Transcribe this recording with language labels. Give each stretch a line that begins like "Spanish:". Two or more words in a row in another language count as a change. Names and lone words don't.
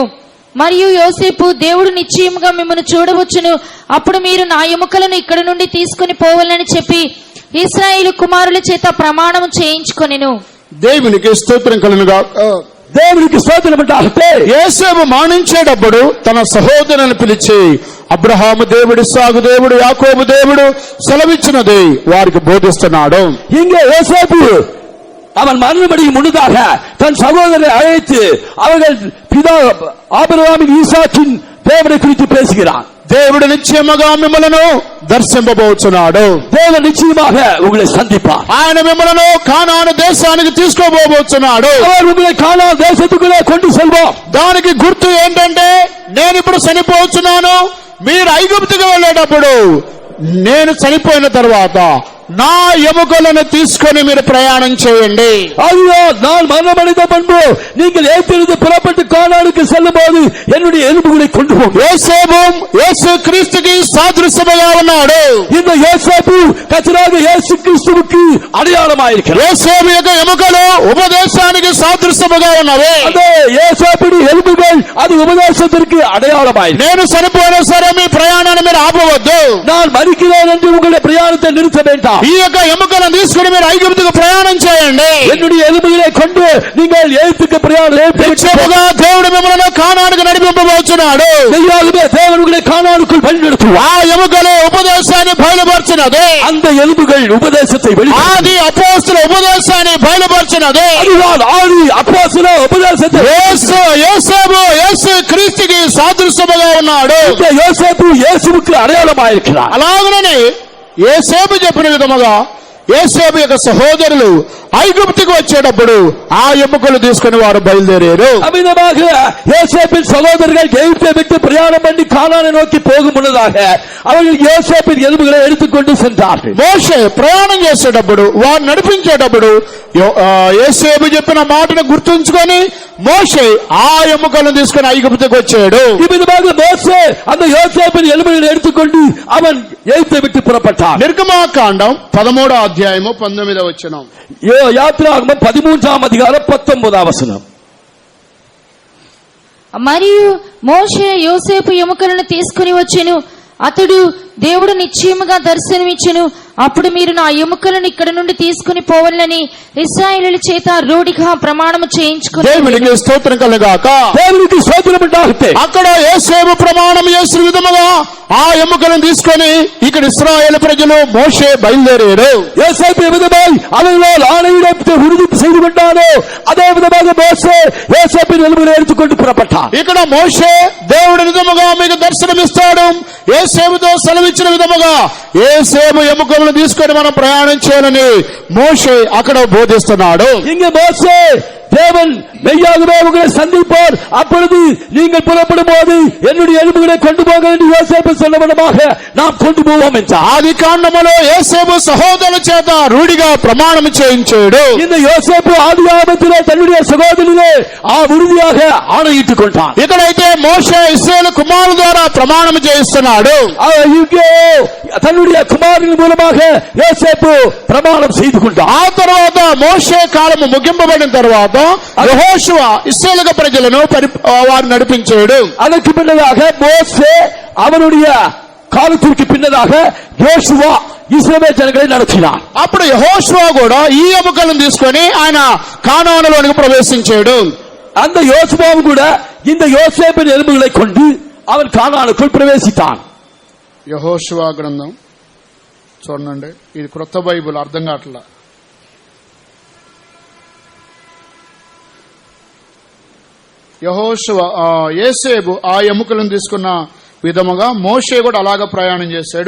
Telugu: మరియు యోసేపు, దేవుడు నిశ్చయముగా మిమ్మల్ని చూడవచ్చును, అప్పుడు మీరు నా ఎముకలను ఇక్కడ నుండి తీసుకుని పోవాలని చెప్పి ఇశ్రాయేలు కుమారుల చేత ప్రమాణము చేయించుకొనెను. దేవునికి స్తోత్రం కలుగుగా. దేవునికి స్తోత్రం అంటే యోసేపు మరణించేటప్పుడు తన సహోదరులను పిలిచి అబ్రహాము దేవుడు, ఇస్సాకు దేవుడు, యాకోబు దేవుడు సెలవిచ్చినది వారికి బోధిస్తున్నాడు.
Tamil: இங்கே யோசேப்பு அவன் மரணமடையும் முன்னதாக தன் சகோதரரை அழைத்து அவர்கள் பிதா ஆபிரகாமின் ஈசாக்கின் தேவனை குறித்து பேசுகிறான்.
Telugu: దేవుడు నిశ్చయముగా మిమ్మలను దర్శింపబోచున్నాడు.
Tamil: தேவன் நிச்சயமாக உங்களை சந்திப்பார்.
Telugu: ఆయన మిమ్మలను కానాను దేశానికి తీసుకోబోతున్నాడు.
Tamil: அவர் உங்களை கானான் தேசத்துக்குள்ளே கொண்டு செல்வோம்.
Telugu: దానికి గుర్తు ఏంటంటే నేను ఇప్పుడు చనిపోతున్నాను, మీరు ఐగుప్తుకు వెళ్ళేటప్పుడు నేను చనిపోయిన తర్వాత నా ఎముకలను తీసుకొని మీరు ప్రయాణం చేయండి.
Tamil: ஐயோ, நான் மரணமடைந்த பண்பு நீங்கள் ஏற்றிருந்து புறப்பட்டு கானானுக்கு செல்லும் போது என்னுடைய எலும்புகளை கொண்டு போகும்.
Telugu: యోసేపు యేసు క్రీస్తుకి సాదృశ్యముగా ఉన్నాడు.
Tamil: இந்த யோசேப்பு கர்த்தராக இயேசு கிறிஸ்துவுக்கு அடையாளமாயிருக்கிறார்.
Telugu: యోసేపు యొక్క ఎముకలు ఉపదేశానికి సాదృశ్యముగా ఉన్నవి.
Tamil: அந்த யோசேப்புடைய எலும்புகள் அது உபதேசத்திற்கு அடையாளமாயிருக்கிறது.
Telugu: నేను చనిపోయినా సరే మీ ప్రయాణాన్ని మీరు ఆపవద్దు.
Tamil: நான் మరిக்கிறேன் என்று உங்களுடைய பிரயாணத்தை நிறுத்த வேண்டாம்.
Telugu: ఈ యొక్క ఎముకలను తీసుకుని మీరు ఐగుప్తుకు ప్రయాణం చేయండి.
Tamil: என்னுடைய எலும்புகளை கொண்டு நீங்கள் எகிப்துக்கு பிரயாணம்
Telugu: నిశ్చయముగా దేవుడు మిమ్మల్ని కానానుకు నడిపింపబోచున్నాడు.
Tamil: மெய்யாகவே தேவன் உங்களை கானானுக்குள் வழிநடத்துவார்.
Telugu: ఆ ఎముకలు ఉపదేశాన్ని బయలుపరిచినది.
Tamil: அந்த எலும்புகள் உபதேசத்தை
Telugu: ఆది అపోస్తల ఉపదేశాన్ని బయలుపరిచినది.
Tamil: அதுதான் ஆதி அப்போஸ்தல உபதேசத்தை.
Telugu: యోసేపు యేసు క్రీస్తుకి సాదృశ్యముగా ఉన్నాడు.
Tamil: இந்த யோசேப்பு இயேசுவுக்கு அடையாளமாயிருக்கிறார்.
Telugu: అలాగనే యోసేపు చెప్పిన విధముగా యోసేపు యొక్క సహోదరులు ఐగుప్తుకు వచ్చేటప్పుడు ఆ ఎముకలు తీసుకుని వారు బయలుదేరారు.
Tamil: அமிதமாக யோசேப்பின் சகோதரர்கள் எகிப்தை விட்டு பிரயாணம் பண்ணி கானானை நோக்கி போகும் முன்னதாக அவர்கள் யோசேப்பின் எலும்புகளை எடுத்துக்கொண்டு சென்றார்கள்.
Telugu: మోషే ప్రయాణం చేసేటప్పుడు వారు నడిపించేటప్పుడు యోసేపు చెప్పిన మాటను గుర్తుంచుకొని మోషే ఆ ఎముకలను తీసుకుని ఐగుప్తుకు వచ్చాడు.
Tamil: இவ்விதமாக மோசே அந்த யோசேப்பின் எலும்புகளை எடுத்துக்கொண்டு அவன் எகிப்தை விட்டு புறப்பட்டான்.
Telugu: నిర్గమాకాండం 13వ అధ్యాయము 19వ వచనం.
Tamil: யாத்திராகமம் 13ஆம் அதிகாரம் 19ஆம் வசனம்.
Telugu: మరియు మోషే యోసేపు ఎముకలను తీసుకుని వచ్చెను. అతడు దేవుడు నిశ్చయముగా దర్శనమిచ్చెను. అప్పుడు మీరు నా ఎముకలను ఇక్కడ నుండి తీసుకుని పోవాలని ఇశ్రాయేలీయుల చేత రూఢిగా ప్రమాణము చేయించుకుని. దేవునికి స్తోత్రం కలుగాక. దేవునికి స్తోత్రం ఉండాలి. అక్కడ యోసేపు ప్రమాణం చేసిన విధముగా ఆ ఎముకలను తీసుకొని ఇక్కడ ఇశ్రాయేలు ప్రజలు మోషే బయలుదేరారు.
Tamil: யோசேப்பு விதமாய் அவர்களால் ஆணையிடத்தை உறுதி செய்து கொண்டானோ அதே விதமாக மோசே யோசேப்பின் எலும்புகளை எடுத்துக்கொண்டு புறப்பட்டான்.
Telugu: ఇక్కడ మోషే దేవుడి విధముగా మీకు దర్శనమిస్తాడు. యోసేపుతో సెలవిచ్చిన విధముగా యోసేపు ఎముకలను తీసుకొని మనం ప్రయాణం చేయాలని మోషే అక్కడ బోధిస్తున్నాడు.
Tamil: இங்க மோசே தேவன் மெய்யாகவே உங்களை சந்திப்பார். அப்பொழுது நீங்கள் புறப்படும் போது என்னுடைய எலும்புகளை கொண்டு போக என்று யோசேப்பு சொன்னவிதமாக நாம் கொண்டு போவோம் என்றார்.
Telugu: ఆది కాండములో యోసేపు సహోదరుల చేత రూఢిగా ప్రమాణం చేయించాడు.
Tamil: இந்த யோசேப்பு ஆதியாகமத்திலே தன்னுடைய சகோதரிலே உறுதியாக ஆணையிட்டுக் கொண்டான்.
Telugu: ఇక్కడైతే మోషే ఇశ్రాయేలు కుమారుల ద్వారా ప్రమాణం చేయిస్తున్నాడు.
Tamil: தன்னுடைய குமாரின் மூலமாக யோசேப்பு பிரமாணம் செய்து கொண்டான்.
Telugu: ఆ తర్వాత మోషే కాలము ముగింపబడిన తర్వాత యెహోషువ ఇశ్రాయేలు ప్రజలను వారు నడిపించాడు.
Tamil: அதற்கு பின்னதாக மோசே அவனுடைய காலத்திற்கு பின்னதாக யோசுவா இஸ்ரவேல் ஜனங்களை நடத்தினார்.
Telugu: అప్పుడు యెహోషువ కూడా ఈ ఎముకలను తీసుకొని ఆయన కానానులోనికి ప్రవేశించాడు.
Tamil: அந்த யோசுவாவும் கூட இந்த யோசேப்பின் எலும்புகளை கொண்டு அவன் கானானுக்குள் பிரவேசித்தான்.
Telugu: యెహోషువ గ్రంథం చూడండి, ఇది క్రొత్త బైబిల్, అర్థం కావట్లా. యెహోషువ యోసేపు ఆ ఎముకలను తీసుకున్న విధముగా మోషే కూడా అలాగా ప్రయాణం చేశాడు.